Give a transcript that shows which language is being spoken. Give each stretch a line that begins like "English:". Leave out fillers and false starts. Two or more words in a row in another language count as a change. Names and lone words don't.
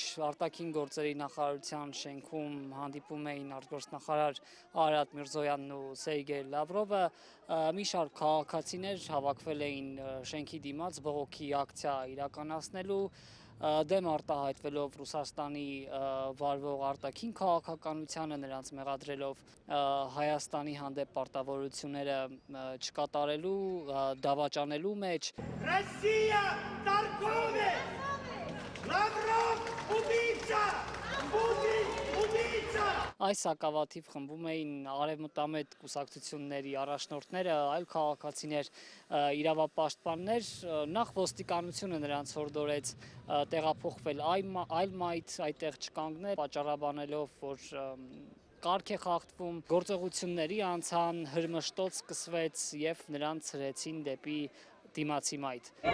Armenian: արտաքին գործերի նախարարության շենքում հանդիպում էին արտգործնախարար Արարատ Միրզոյանն ու Սերգեյ Լավրովը, մի շարք քաղաքացիներ հավաքվել էին շենքի դիմաց բողոքի ակցիա իրականացնելու, դեմ արտահայտվելով Ռուսաստանի վարվող արտաքին քաղաքականությանը, նրանց մեղադրելով Հայաստանի հանդեպ պարտավորությունները չկատարելու, դավաճանելու մեջ։
Russian: Россия торговец! Лавров убийца! Путин убийца!
Armenian: Այս սակավաթիվ խմբում էին արևմտամետ կուսակցությունների առաջնորդները, այլ քաղաքացիներ, իրավապաշտպաններ, նախ ոստիկանությունը նրանց հորդորեց տեղափոխվել այլ մայթ, այդտեղ չկանգնել, պատճառաբանելով, որ կարգ է խախտվում, գործողությունների անցան, հրմշտոց սկսվեց եւ նրանց հրեցին դեպի դիմացի մայթ։